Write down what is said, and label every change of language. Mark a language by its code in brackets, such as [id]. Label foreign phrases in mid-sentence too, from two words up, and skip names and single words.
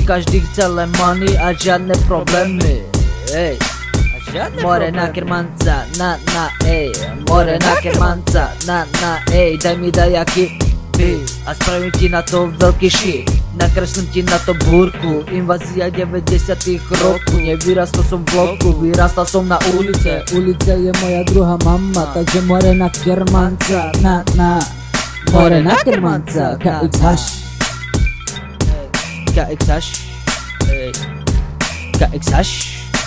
[sk] Každý chce len money a žiadne problémy. [rom] More na kermanca, na, more na kermanca, na, [sk] daj mi dajaky a spravím ti na to veľký shit. Nakreslím ti na to búrku, invázia 90 rokov. Nevyrastal som v bloku, vyrastal som na ulice. Ulice je moja druhá mama, takže [rom] more na kermanca, na, more na kermanca, [sk] KX hash, KX hash, KX hash.